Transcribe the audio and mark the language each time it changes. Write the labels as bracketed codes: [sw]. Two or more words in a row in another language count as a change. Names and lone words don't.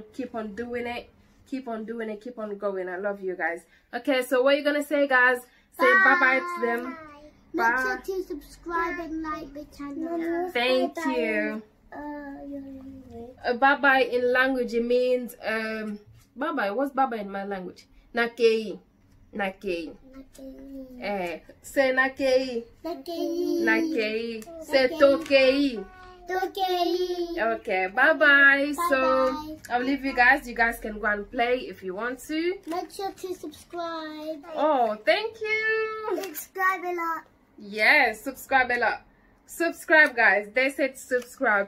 [en] Keep on doing it. Keep on doing it. Keep on going. I love you guys. Okay, so what are you gonna say, guys? Say bye to them. Bye. Make sure to subscribe and like the channel. Thank you. Bye in language it means bye. What's bye in my language? Nakei. Say nakei. Nakei. Say tokei. Okay, bye. So I'll leave you guys. You guys can go and play if you want to. Make sure to subscribe. Oh, thank you. Subscribe a lot. Yes, subscribe, Ella. Subscribe, guys. They said subscribe.